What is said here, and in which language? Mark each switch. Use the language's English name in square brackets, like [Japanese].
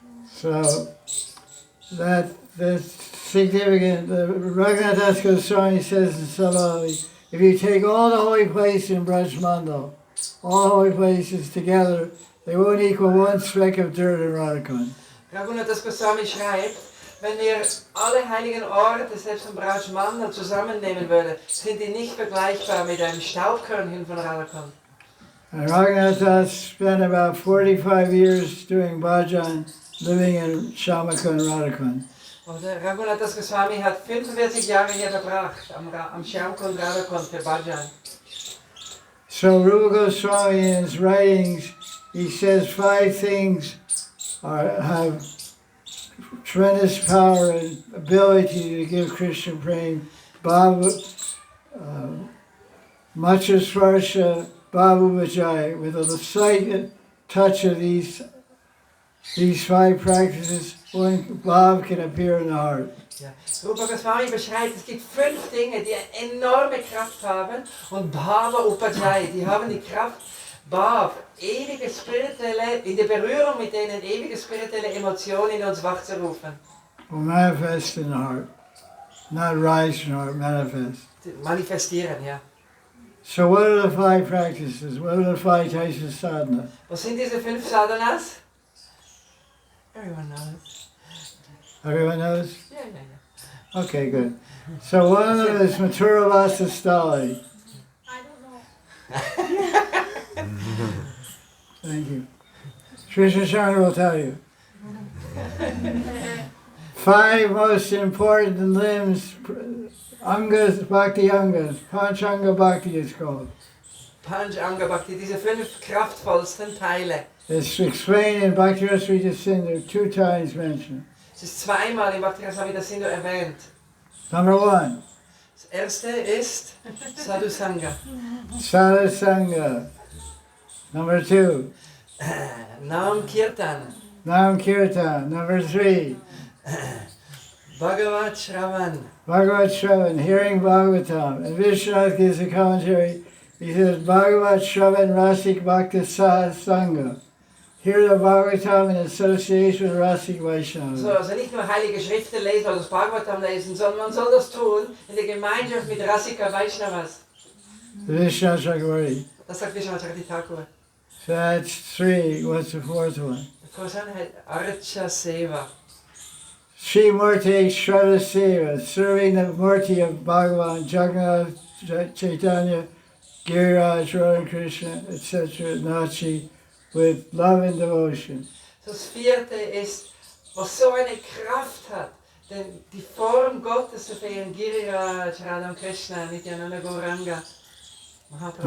[English] So that's significant. Raghunath Das Goswami says in Salali, if you take all the holy places in Braj Mandal, all the holy places together, they won't equal one speck of dirt in Radha Kunda. [German] Raghunath Das Goswami schreibt, wenn wir alle heiligen Orte, selbst im Braj Mandal, zusammennehmen würden, sind die nicht vergleichbar mit einem Staubkörnchen von Radha Kunda. [English] And Raghunath spent about 45 years doing bhajan, living in Shamakund, Radhakund. [German] Und der Raghunath Swami hat 45 Jahre hier verbracht, am Shyamkund Radhakund für Bhajan. [English] So Rupa Goswami in his writings, he says 5 things have tremendous power and ability to give Krishna prema. Babu, Macha Svarsha, Babu Vijay. With a slight touch of these 5 practices, one Bhav can appear in the heart. [German] Ja. Rupa Goswami beschreibt, es gibt 5 Dinge, die eine enorme Kraft haben und Bhava Upajay, die haben die Kraft, Bhav, ewige spirituelle, in der Berührung mit denen ewige spirituelle Emotionen in uns wachzurufen. [English] Will manifest in the heart, not rise from the heart, manifest. [German] Manifestieren, ja. [English] So what are the 5 practices? What are the 5 types of sadhana? [German] Was sind diese 5 Sadhanas? [English] Everyone knows. Everyone knows? [German] Ja. [English] Okay, good. So one of them is Mathura Vasa Stali. I don't know. Thank you. Krishna Chandra will tell you. 5 most important limbs, Angas, Bhakti Angas, Panchanga Bhakti is called. [German] Panchanga Bhakti, diese 5 kraftvollsten Teile. [English] It's explained in Bhakti Rasa Sindhu 2 times mentioned. [German] Es ist zweimal im Bhakti Rasa Sindhu erwähnt. [English] Number 1. [German] Das erste ist Sadhu Sangha. [English] Sadhu Sangha. Number 2. Nam Kirtan. Nam Kirtan. Number 3. Bhagavat Shravan. Bhagavat Shravan, hearing Bhagavatam. And Vishwanath gives a commentary. He says, Bhagavat Shravan Rasik Bhakta Sangha. Hear the Bhagavatam in association with Rasik Vaishnava. [German] So, also nicht nur heilige Schriften lesen oder das Bhagavatam lesen, sondern man soll das tun in der Gemeinschaft mit Rasika Vaishnavas. [English] Vishwanath Chakravarti. [German] Das sagt Vishwanath Thakur. [English] So that's 3. What's the 4th one? [German] Der Vorsan heißt Archa Seva. [English] Sri Murti Shraddha Seva, serving the Murti of Bhagavan, Jagannath, Chaitanya, Giriraj, Radha Krishna, etc., Nachi, with love and devotion. [German] Das 4. ist, was so eine Kraft hat, denn die Form Gottes zu verehren, Giriraj, Radha und Krishna, Nityananda Gauranga, Mahaprabhu.